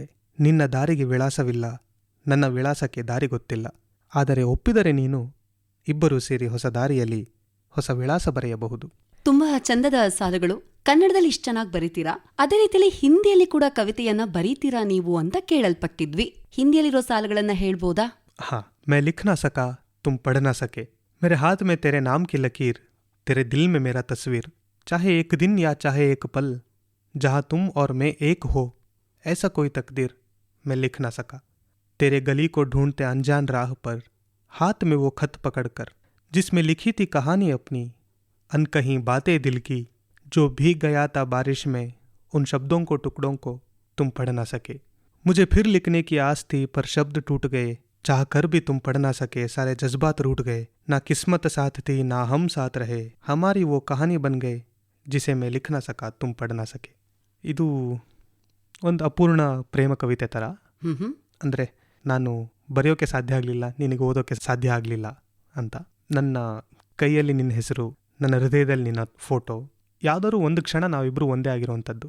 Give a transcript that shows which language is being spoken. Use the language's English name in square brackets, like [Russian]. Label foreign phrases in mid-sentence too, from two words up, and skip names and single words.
[Kannada] ನಿನ್ನ ದಾರಿಗೆ ವಿಳಾಸವಿಲ್ಲ, ನನ್ನ ವಿಳಾಸಕ್ಕೆ ದಾರಿ ಗೊತ್ತಿಲ್ಲ. ಆದರೆ ಒಪ್ಪಿದರೆ ನೀನು ಇಬ್ಬರೂ ಸೇರಿ ಹೊಸ ದಾರಿಯಲ್ಲಿ ಹೊಸ ವಿಳಾಸ ಬರೆಯಬಹುದು. ತುಂಬಾ ಚಂದದ ಸಾಲುಗಳು. ಕನ್ನಡದಲ್ಲಿ ಇಷ್ಟು ಚೆನ್ನಾಗಿ ಬರೀತೀರಾ, ಅದೇ ರೀತಿಯಲ್ಲಿ ಹಿಂದಿಯಲ್ಲಿ ಕೂಡ ಕವಿತೆಯನ್ನ ಬರೀತೀರಾ ನೀವು ಅಂತ ಕೇಳಲ್ಪಟ್ಟಿದ್ವಿ. ಹಿಂದಿಯಲ್ಲಿರೋ ಸಾಲುಗಳನ್ನ ಹೇಳ್ಬೋದಾ? [Hindi] हाँ, मैं लिख ना सका तुम पढ़ ना सके. मेरे हाथ में तेरे नाम की लकीर, तेरे दिल में मेरा तस्वीर. चाहे एक दिन या चाहे एक पल, जहाँ तुम और मैं एक हो, ऐसा कोई तकदीर मैं लिख ना सका. तेरे गली को ढूंढते अनजान राह पर, हाथ में वो खत पकड़कर, जिसमें लिखी थी कहानी अपनी, अनकहीं बातें दिल की, जो भीग गया था बारिश में, उन शब्दों को टुकड़ों को तुम पढ़ ना सके. मुझे फिर लिखने की आस थी पर शब्द टूट गए, चाह कर भी तुम पढ़ ना सके. सारे जज्बात रूठ गए, ना किस्मत साथ थी ना हम साथ रहे. हमारी वो कहानी बन गए, जिसे मैं लिख ना सका तुम पढ़ ना सके. [Kannada] ಇದು ಒಂದು ಅಪೂರ್ಣ ಪ್ರೇಮ ಕವಿತೆ ಥರ. ಅಂದರೆ ನಾನು ಬರೆಯೋಕ್ಕೆ ಸಾಧ್ಯ ಆಗಲಿಲ್ಲ, ನಿನಗೆ ಓದೋಕ್ಕೆ ಸಾಧ್ಯ ಆಗಲಿಲ್ಲ ಅಂತ. ನನ್ನ ಕೈಯಲ್ಲಿ ನಿನ್ನ ಹೆಸರು, ನನ್ನ ಹೃದಯದಲ್ಲಿ ನಿನ್ನ ಫೋಟೋ, ಯಾವುದಾದ್ರು ಒಂದು ಕ್ಷಣ ನಾವಿಬ್ಬರು ಒಂದೇ ಆಗಿರೋವಂಥದ್ದು.